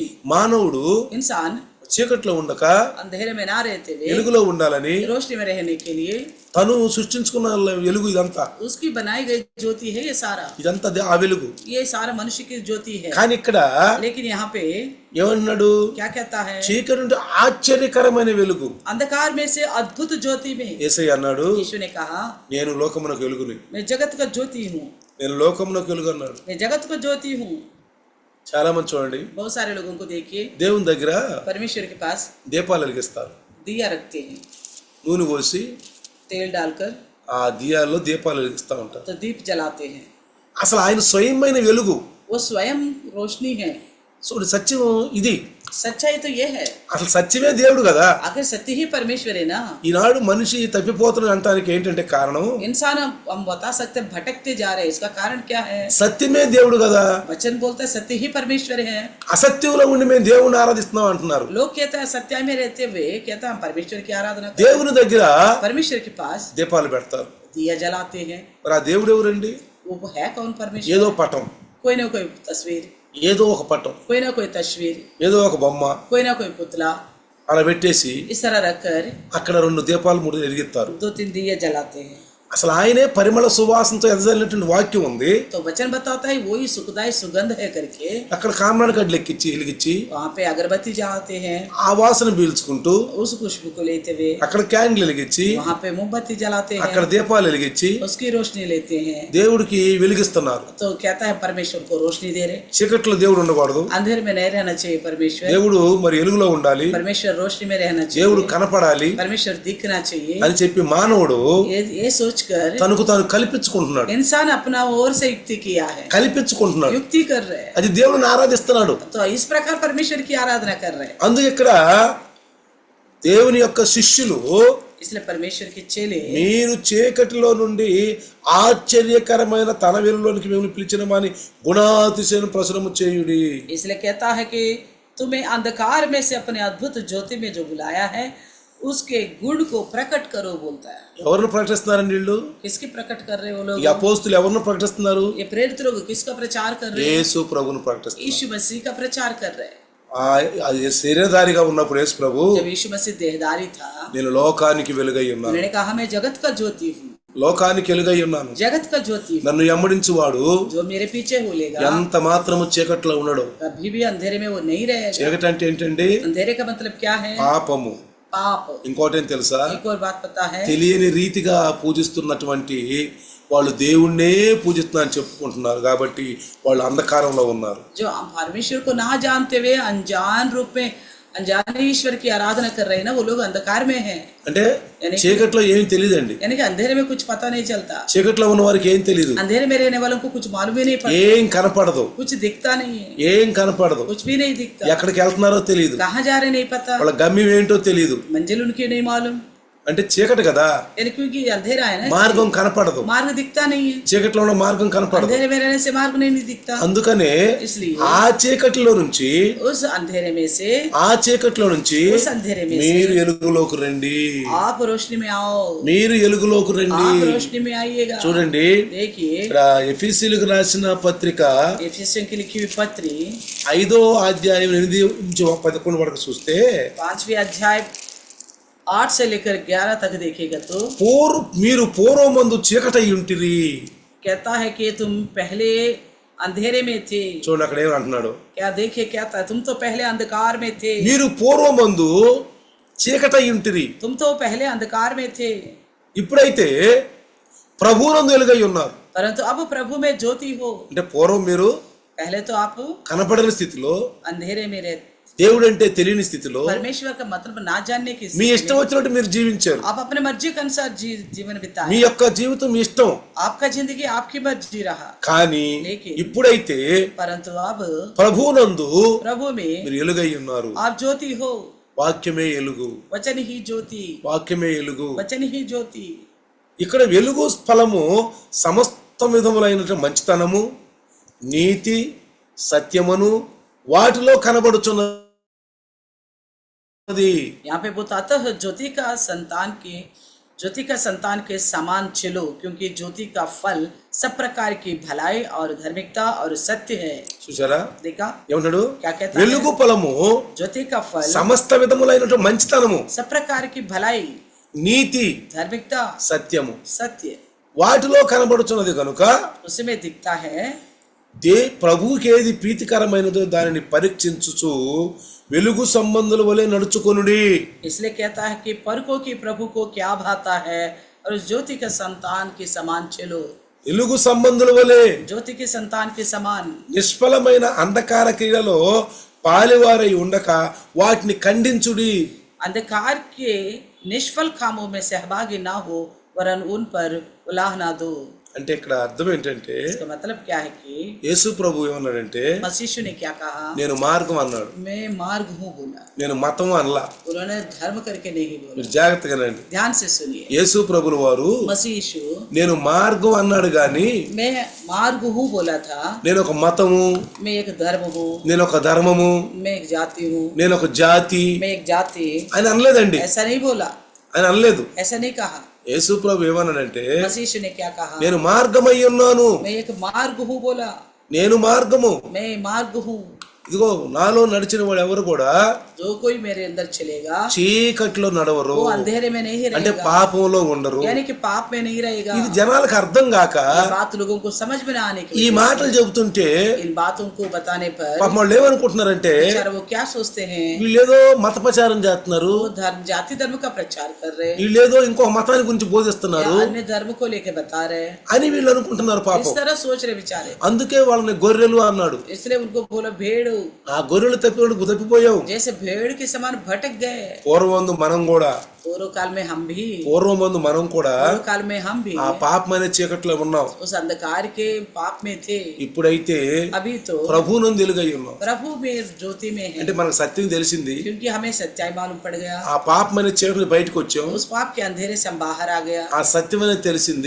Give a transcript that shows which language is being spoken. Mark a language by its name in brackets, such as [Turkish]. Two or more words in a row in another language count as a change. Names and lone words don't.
[Telugu] మానవుడు [Hindi] इंसान [Telugu] చీకట్లో ఉండక [Hindi] अंधेरे में ना रहते हुए [Telugu] వెలుగులో ఉండాలని [Hindi] रोशनी में रहने के लिए [Telugu] తను సృష్టించుకున్న వెలుగు ఇదంతా. [Hindi] उसकी बनाई गई ज्योति है ये सारा. [Telugu] ఇదంతా ఆ వెలుగు. [Hindi] ये सारा मनुष्य की ज्योति है. [Telugu] కానీ ఇక్కడ [Hindi] लेकिन यहाँ पे [Telugu] ఏమన్నాడు, [Hindi] क्या कहता है, [Telugu] చీకటి నుండి ఆశ్చర్యకరమైన వెలుగు. [Hindi] अंधकार में से अद्भुत ज्योति में. [Telugu] యేసయ్య అన్నాడు, [Hindi] यीशु ने कहा [Telugu] నేను లోకమునకు వెలుగుని, [Hindi] मैं जगत का ज्योति हूँ, [Telugu] నేను లోకమునకు వెలుగు అన్నాడు. [Hindi] मैं जगत का ज्योति हूँ. [Telugu] చాలా మంది చూడండి, [Hindi] बहुत सारे लोगों को देखिए [Telugu] దేవుని దగ్గర [Hindi] परमेश्वर के पास [Telugu] దీపాలు వెలిగిస్తారు, [Hindi] दिया रखते हैं, [Telugu] నూనె పోసి [Hindi] तेल डालकर [Telugu] ఆ దియాల్లో దీపాలు వెలిగిస్తూ ఉంటారు. [Hindi] तो दीप जलाते हैं. [Telugu] అసలు ఆయన స్వయమైన వెలుగు. [Hindi] वो स्वयं रोशनी है. [Telugu] చూడు, సత్యం ఇది. [Hindi] सच्चाई तो ये है, [Telugu] అసలు సత్యమే దేవుడు కదా. [Hindi] आखिर सत्य ही परमेश्वर है ना. [Telugu] ఈనాడు మనిషి తప్పిపోతున్నాడు అంటానికి ఏంటంటే కారణం, [Hindi] इंसान हम बता सकते हैं भटकते जा रहे हैं. इसका कारण क्या है, [Telugu] సత్యమే దేవుడు కదా. [Hindi] वचन बोलता है सत्य ही परमेश्वर है. [Telugu] అసత్యంలో ఉండి మేము దేవుని ఆరాధిస్తున్నాం అంటున్నారు. [Hindi] लोग कहते हैं सत्य में रहते हुए कहते हैं हम परमेश्वर की आराधना करते [Telugu] దేవుని దగ్గర [Hindi] हैं. परमेश्वर के पास [Telugu] దీపాలు పెడతారు. [Hindi] दिया जलाते हैं. [Telugu] మరి ఆ దేవుడు ఎవరండి? [Hindi] वो है कौन परमेश्वर? [Telugu] ఏదో పటం, [Hindi] कोई ना कोई तस्वीर, [Telugu] ఏదో ఒక పటం, [Hindi] कोई ना कोई तस्वीर, [Telugu] ఏదో ఒక బొమ్మ [Hindi] कोई ना कोई पुतला [Telugu] అలా పెట్టేసి [Hindi] इस तरह रखकर [Telugu] అక్కడ 2 దీపాలు 3 వెలిగిస్తారు. [Hindi] 2-3 दिए जलाते हैं. [Telugu] అసలు ఆయనే పరిమళ సువాసనతో ఎదజల్లినటువంటి వాక్యం ఉంది. [Hindi] तो वचन बताता है वही सुखदायी सुगंध है करके. [Telugu] అక్కడ కామరాడు గడ్డలు ఎక్కించి వెలిగించి [Hindi] वहाँ पे अगरबत्ती जलाते हैं, [Telugu] ఆ వాసన పీల్చుకుంటూ [Hindi] उस खुशबू को लेते हुए. [Telugu] అక్కడ క్యాండిల్ వెలిగించి [Hindi] वहाँ पे मोमबत्ती जलाते हैं, [Telugu] అక్కడ దీపాలు వెలిగించి [Hindi] उसकी रोशनी लेते हैं. [Telugu] దేవుడికి వెలిగిస్తున్నారు. [Hindi] तो कहता है परमेश्वर को रोशनी दे रहे. [Telugu] చీకట్లో దేవుడు ఉండకూడదు, [Hindi] अंधेरे में नहीं रहना चाहिए परमेश्वर. [Telugu] దేవుడు మరి వెలుగులో ఉండాలి, [Hindi] परमेश्वर रोशनी में रहना [Telugu] దేవుడు [Hindi] चाहिए, [Telugu] కనపడాలి [Hindi] परमेश्वर दिखना चाहिए. [Telugu] అని చెప్పి మానవుడు [Hindi] ये सोचकर [Telugu] తనకు తాను కల్పించుకుంటున్నాడు. [Hindi] इंसान अपना ओर से युक्ति किया है, [Telugu] కల్పించుకుంటున్నాడు. [Hindi] युक्ति कर रहे हैं. [Telugu] అది దేవుడిని ఆరాధిస్తున్నాడు. [Hindi] तो इस प्रकार परमेश्वर की आराधना कर रहे हैं. [Telugu] అందుకే ఇక్కడ దేవుని యొక్క శిష్యులు [Hindi] इसलिए परमेश्वर के चेले [Telugu] మీరు చీకటిలో నుండి ఆశ్చర్యకరమైన తన వెలుగులోనికి మిమ్మల్ని పిలిచినమని గుణాతిశయన ప్రసరము చేయుడి. [Hindi] इसलिए कहता है कि तुम्हें अंधकार में से अपने अद्भुत ज्योति में जो बुलाया है उसके गुण को प्रकट करो बोलता है. [Telugu] ఎవరిని ప్రకటిస్తున్నారండి వీళ్ళు? [Hindi] किसकी प्रकट कर रहे हैं वो लोग? [Telugu] ఈ అపోస్తులు ఎవరిని ప్రకటిస్తున్నారు? [Hindi] ये प्रेरित लोग किसका प्रचार कर रहे हैं? [Telugu] యేసు ప్రభువును ప్రకటిస్తున్నారు. [Hindi] यीशु मसीह का प्रचार कर रहे हैं. [Telugu] ఆ శరీరధారిగా ఉన్నప్పుడు యేసు ప్రభు [Hindi] जब यीशु मसीह देहधारी था, [Telugu] నేను లోకానికి వెలుగై ఉన్నాను, [Hindi] उन्होंने कहा मैं जगत का ज्योति हूँ, [Telugu] లోకానికి వెలుగై ఉన్నాను, [Hindi] जगत का ज्योति हूँ. [Telugu] నన్ను ఎమ్మడించువాడు [Hindi] जो मेरे पीछे बोलेगा [Telugu] ఎంత మాత్రము చీకట్లో ఉండడు. [Hindi] कभी भी अंधेरे में वो नहीं रहेगा. [Telugu] చీకటి అంటే ఏంటండి? [Hindi] अंधेरे का मतलब क्या है? [Telugu] పాపము. [Hindi] पाप. [Telugu] ఇంకోటి ఏం తెలుసా? [Hindi] एक और बात पता है, [Telugu] తెలియని రీతిగా పూజిస్తున్నటువంటి వాళ్ళు దేవుణ్ణే పూజిస్తున్నారని చెప్పుకుంటున్నారు కాబట్టి వాళ్ళు అంధకారంలో ఉన్నారు. [Hindi] जो परमेश्वर को ना जानते हुए अनजान रूप में अनजाने ईश्वर की आराधना कर रहे हैं ना, वो लोग अंधकार में हैं. [Telugu] అంటే చీకట్లో ఏం తెలియదండి. [Hindi] यानी कि अंधेरे में कुछ पता नहीं चलता. [Telugu] చీకట్లో ఉన్న వారికి ఏం తెలియదు, [Hindi] अंधेरे में रहने वालों को कुछ मालूम ही नहीं पड़ता, [Telugu] ఏం కనపడదు, [Hindi] कुछ दिखता नहीं है, [Telugu] ఏం కనపడదు, [Hindi] कुछ भी नहीं दिखता. [Telugu] ఎక్కడికి వెళ్తున్నారో తెలియదు, [Hindi] कहाँ जा रहे नहीं पता, [Telugu] వాళ్ళ గమ్యం ఏంటో తెలియదు. [Hindi] मंजिल उनकी नहीं मालूम. [Telugu] అంటే చీకటి కదా, [Hindi] यानी क्योंकि अंधेरा है ना, [Telugu] మార్గం కనపడదు, [Hindi] मार्ग दिखता नहीं है. [Telugu] చీకట్లో ఉన్న మార్గం కనపడదు. [Hindi] अंधेरे में रहने से मार्ग नहीं दिखता. [Telugu] అందుకనే [Hindi] इसलिए [Telugu] ఆ చీకటిలో నుంచి [Hindi] उस अंधेरे में से [Telugu] ఆ చీకటిలో నుంచి [Hindi] उस अंधेरे में [Telugu] మీరు [Hindi] से [Telugu] వెలుగులోకి రండి, [Hindi] आप रोशनी में आओ, [Telugu] మీరు వెలుగులోకి రండి. [Hindi] आप रोशनी में आइएगा. [Telugu] చూడండి [Hindi] देखिए [Telugu] ఇక్కడ ఎఫెసీయులకు రాసిన పత్రిక [Hindi] एफिसियों की लिखी हुई पत्री [Telugu] 5వ అధ్యాయం 8 నుంచి 11 వరకు చూస్తే [Hindi] 5वें अध्याय 8 से लेकर 11 तक देखेगा तो [Telugu] మీరు పూర్వమందు చీకటై ఉంటిరి. [Hindi] कहता है कि तुम पहले अंधेरे में थे. [Telugu] చూడండి అక్కడ ఏమంటున్నాడు? [Hindi] क्या देखे क्या था, तुम तो पहले अंधकार में थे. [Telugu] మీరు పూర్వమందు చీకటై ఉంటిరి. [Hindi] तुम तो पहले अंधकार में थे, [Telugu] ఇప్పుడైతే ప్రభువునందు వెలుగై ఉన్నారు. [Hindi] परंतु अब प्रभु में ज्योति हो. [Telugu] అంటే పూర్వం మీరు [Hindi] पहले तो आप [Telugu] కనపడని స్థితిలో, [Hindi] अंधेरे में रहते, [Telugu] దేవుడు అంటే తెలియని స్థితిలో [Hindi] परमेश्वर का मतलब ना जानने की [Telugu] మీ [Hindi] स्थिति [Telugu] ఇష్టం [Hindi] में [Telugu] వచ్చినట్టు మీరు జీవించారు. [Hindi] आप अपने मर्जी के अनुसार जीवन बिताए. [Telugu] మీ యొక్క జీవితం మీ ఇష్టం. [Hindi] आपका जिंदगी आपकी मर्जी रहा. [Telugu] కానీ [Hindi] लेकिन [Telugu] ఇప్పుడైతే [Hindi] परंतु अब [Telugu] ప్రభువునందు [Hindi] प्रभु में [Telugu] మీరు వెలుగై ఉన్నారు. [Hindi] आप ज्योति हो. [Telugu] వాక్యమే వెలుగు, [Hindi] वचन ही ज्योति, [Telugu] వాక్యమే వెలుగు. [Hindi] वचन ही ज्योति. [Telugu] ఇక్కడ వెలుగు ఫలము సమస్త విధములైనటువంటి మంచితనము, నీతి, సత్యమును వాటిలో కనబడుచున్నది. [Hindi] यहाँ पे बताता है ज्योति का संतान के समान चलो, क्योंकि ज्योति का फल सब प्रकार की भलाई और धार्मिकता और सत्य है. [Telugu] చూసారా [Hindi] देखा [Telugu] ఏమంటాడు? [Hindi] क्या कहता है? [Telugu] వెలుగు ఫలము [Hindi] ज्योति का फल [Telugu] సమస్త విధములైనటువంటి మంచితనము, [Hindi] सब प्रकार की भलाई, [Telugu] నీతి, [Hindi] धार्मिकता, [Telugu] సత్యము [Hindi] सत्य [Telugu] వాటిలో కనబడుచున్నది కనుక [Hindi] उसमें दिखता है. [Telugu] ప్రభువుకి ఏది ప్రీతికరమైనదో దానిని పరీక్షించుచు వెలుగు సంబంధుల వలె నడుచుకొనుడి. [Hindi] इसलिए कहता है कि परखो कि प्रभु को क्या भाता है और उस ज्योति के संतान के समान चलो. [Telugu] వెలుగు సంబంధుల వలె [Hindi] ज्योति के संतान के समान [Telugu] నిష్ఫలమైన అంధకార క్రియలలో పాలివారై ఉండక వాటిని ఖండించుడి. [Hindi] अंधकार के निष्फल कामों में सहभागी ना हो, वरन उन पर उलाह ना दो. [Telugu] అంటే ఇక్కడ అర్థం ఏంటంటే [Hindi] इसका मतलब क्या है कि [Telugu] యేసు ప్రభు ఏమన్నాడంటే [Hindi] मसीह ने क्या कहा? [Telugu] నేను మార్గం అన్నాడు, [Hindi] मैं मार्ग हूँ बोला. [Telugu] నేను మతం అనలా. [Hindi] उन्होंने धर्म करके नहीं बोला. [Telugu] మీరు జాగ్రత్తగా రండి. [Hindi] ध्यान से सुनिए. [Telugu] యేసు ప్రభుల వారు [Hindi] मसीह यीशु [Telugu] నేను మార్గం అన్నాడు గాని [Hindi] मैं मार्ग हूँ बोला था. [Telugu] నేను ఒక మతము, [Hindi] मैं एक धर्म हूँ, [Telugu] నేను ఒక ధర్మము, [Hindi] मैं एक जाति हूँ, [Telugu] నేను ఒక జాతి [Hindi] मैं एक जाति, [Telugu] ఆయన అనలేదండి. [Hindi] ऐसा नहीं बोला, [Telugu] ఆయన అనలేదు. [Hindi] ऐसा नहीं कहा. [Telugu] యేసు ప్రభు ఏమన్నాడంటే [Hindi] मसीह ने क्या कहा? [Telugu] నేను మార్గమై ఉన్నాను, [Hindi] मैं एक मार्ग हूँ बोला. [Telugu] నేను మార్గము, [Hindi] मैं मार्ग हूँ, [Telugu] ఇదిగో నాలో నడిచిన వాడు ఎవరు కూడా [Hindi] जो कोई मेरे अंदर चलेगा [Telugu] చీకట్లో నడవరు, [Hindi] वो अंधेरे में नहीं [Telugu] అంటే [Hindi] रहेगा, [Telugu] పాపంలో ఉండరు. [Hindi] यानी कि पाप में नहीं रहेगा। [Telugu] ఇది జనాలకు అర్థం కాక [Hindi] ये बात लोगों को समझ में ना आने की [Telugu] ఈ [Hindi] वजह [Telugu] మాటలు చెబుతుంటే [Hindi] से इन बातों को बताने पर [Telugu] పాపం వాళ్ళు ఏమనుకుంటున్నారంటే [Hindi] बेचारा वो क्या सोचते हैं, [Telugu] వీళ్ళేదో మత ప్రచారం చేస్తున్నారు, [Hindi] वो धर्म जाति धर्म का प्रचार कर रहे हैं [Telugu] వీళ్ళేదో ఇంకొక మతాన్ని గురించి బోధిస్తున్నారు [Hindi] या अन्य धर्म को लेके बता रहे हैं, [Telugu] అని వీళ్ళు అనుకుంటున్నారు. [Hindi] इस [Telugu] పాపం [Hindi] तरह सोच रहे बेचारे, [Telugu] అందుకే వాళ్ళని గొర్రెలు అన్నాడు. [Hindi] इसलिए उनको बोला भेड़, [Telugu] ఆ గొర్రెలు తప్పిపోయావు. [Hindi] जैसे भेड़ के समान भटक गए। [Telugu] పూర్వమందు మనం కూడా [Hindi] पूर्व काल में हम भी, [Telugu] పూర్వమందు మనం కూడా [Hindi] पूर्व काल में हम भी [Telugu] ఆ పాపమైన చీకట్లో ఉన్నాం. [Hindi] उस अंधकार के पाप में थे, [Telugu] ఇప్పుడైతే [Hindi] अभी तो [Telugu] ప్రభువునందు వెలుగై ఉన్నాం. [Hindi] प्रभु में ज्योति में है, [Telugu] అంటే మనకు సత్యం తెలిసింది, [Hindi] क्योंकि हमें सच्चाई मालूम पड़ गया। [Telugu] ఆ పాపమైన చీకటి బయటకు వచ్చాం. [Hindi] उस पाप के अंधेरे से हम बाहर आ गया, [Telugu] ఆ సత్యం అనేది తెలిసింది,